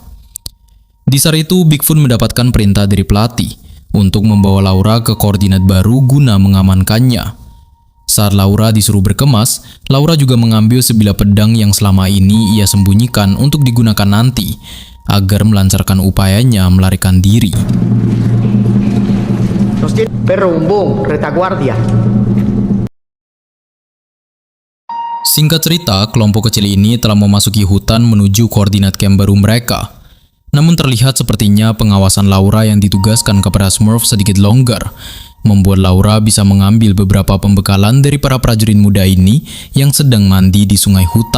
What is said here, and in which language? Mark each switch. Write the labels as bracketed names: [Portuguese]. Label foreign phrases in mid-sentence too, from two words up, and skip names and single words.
[Indonesian] Di saat itu, Bigfoot mendapatkan perintah dari pelatih untuk membawa Laura ke koordinat baru guna mengamankannya. Saat Laura disuruh berkemas, Laura juga mengambil sebilah pedang yang selama ini ia sembunyikan untuk digunakan nanti, agar melancarkan upayanya melarikan diri. Perro bumbum, retaguardia. Singkat cerita, kelompok kecil ini telah memasuki hutan menuju koordinat camp baru mereka. Namun terlihat sepertinya pengawasan Laura yang ditugaskan kepada Smurf sedikit longgar, membuat Laura bisa mengambil beberapa pembekalan dari para prajurit muda ini yang sedang mandi di sungai hutan.